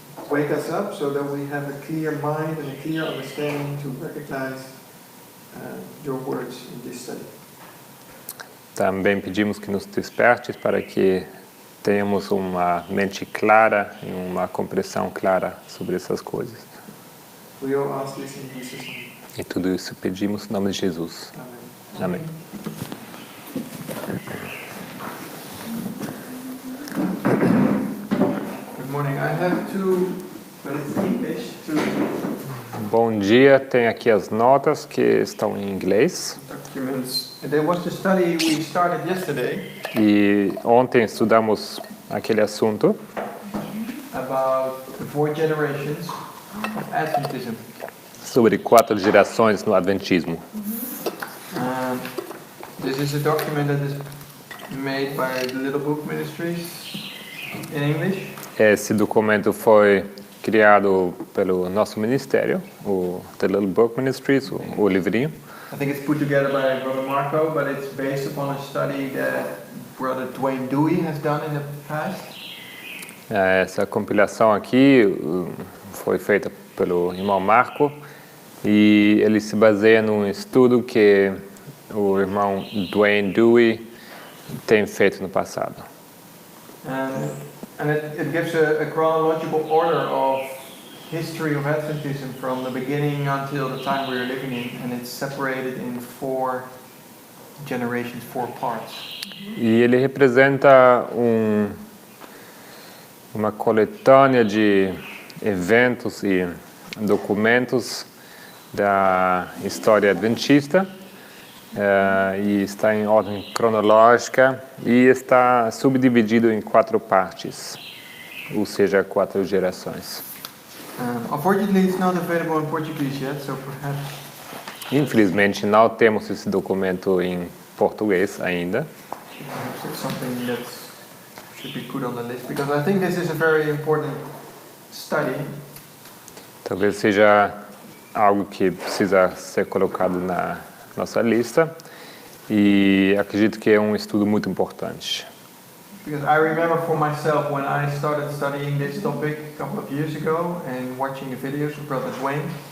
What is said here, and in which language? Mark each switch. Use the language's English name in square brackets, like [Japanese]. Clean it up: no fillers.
[English] Wake us up so that we have a clear mind and a clear understanding to recognize your words in this study. [Portuguese] Também pedimos que nos despertes para que tenhamos uma mente clara e uma compreensão clara sobre essas coisas. [English] We all ask this in Jesus' name. [Portuguese] E tudo isso pedimos em nome de Jesus. [English] Amen. [Portuguese] Amém. [English] Good morning. I have two, but it's English, two [Portuguese] Bom dia, tem aqui as notas que estão em inglês. [English] documents. There was the study we started yesterday [Portuguese] E ontem estudamos aquele assunto [English] about the 4 generations of Adventism. [Portuguese] sobre 4 gerações no Adventismo. [English] This is a document that is made by the Little Book Ministries in English. [Portuguese] Esse documento foi criado pelo nosso ministério, o The Little Book Ministries, o livrinho. [English] I think it's put together by Brother Marco, but it's based upon a study that Brother Dwayne Dewey has done in the past. [Portuguese] Essa compilação aqui foi feita pelo irmão Marco e ele se baseia num estudo que o irmão Dwayne Dewey tem feito no passado. [English] And it gives a chronological order of history of Adventism from the beginning until the time we are living in, and it's separated in 4 generations, 4 parts. [Portuguese] E ele representa uma coletânea de eventos e documentos da história adventista e está em ordem cronológica e está subdividido em 4 partes, ou seja, 4 gerações. [English] Unfortunately, it's not available in Portuguese yet, so perhaps [Portuguese] Infelizmente, não temos esse documento em português ainda, [English] it's something that should be put on the list, because I think this is a very important study. [Portuguese] talvez seja algo que precisa ser colocado na nossa lista e acredito que é um estudo muito importante. [English] Because I remember for myself when I started studying this topic a couple of years ago and watching the videos of Brother Dwayne.